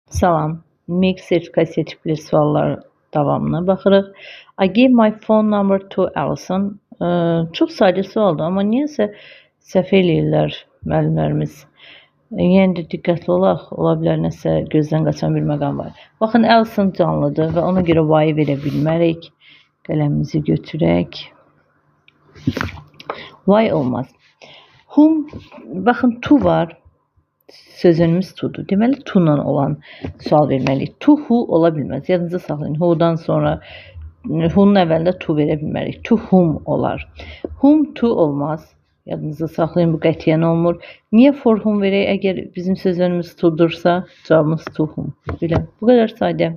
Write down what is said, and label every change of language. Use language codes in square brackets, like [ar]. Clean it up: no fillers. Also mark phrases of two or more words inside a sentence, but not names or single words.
[az] Salam. MIG sertifikasiya tipli suallar davamına baxırıq. [en] I gave my phone number to Alison. [az] Çox sadə sualdır, amma niyəsə səhv eləyirlər müəllimlərimiz. Yenə də diqqətli olaq, ola bilər nəsə gözdən qaçan bir məqam var. Baxın, Alison canlıdır və ona görə Y verə bilmərik. Qələmimizi götürək. Y olmaz. Whom, baxın, to var. Sözünümüz to'dur. Deməli, to'la olan sual verməliyik. [en] To who [az] ola bilməz. Yadınızda saxlayın. Who'dan sonra who'nun əvvəlində to verə bilmərik. [en] To whom [az] olar. [en] Whom to [az] olmaz. Yadınızda saxlayın. Bu qətiyyən olmur. Niyə [en] for whom [az] verək? Əgər bizim sözünümüz to'dursa, cavabımız [en] to whom. [az] Biləm. Bu qədər sadə.